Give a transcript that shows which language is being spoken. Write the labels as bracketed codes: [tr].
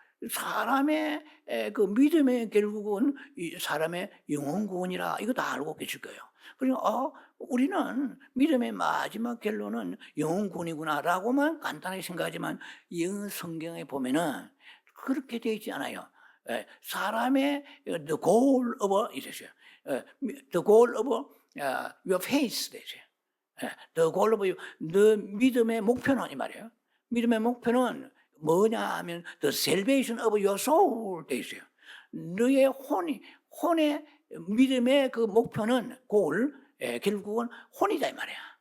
[ko] 사람의 그 믿음의 결국은 이 사람의 영혼 구원이라 이거 다 알고 계실 거예요. 그러니까 우리는 믿음의 마지막 결론은 영혼 구원이구나라고만 간단하게 생각하지만 영 성경에 보면은 그렇게 되어 있지 않아요. 사람의 [en] the goal of [ko] 이랬어요. [en] The goal of your faith [ko] 되죠. [en] The goal of the [ko] 믿음의 목표는 이 말이에요. 믿음의 목표는 뭐냐 하면 [en] the salvation of your soul [ko] 돼 있어요. 너의 혼의 믿음의 그 목표는 goal, 결국은 혼이다 이 말이야.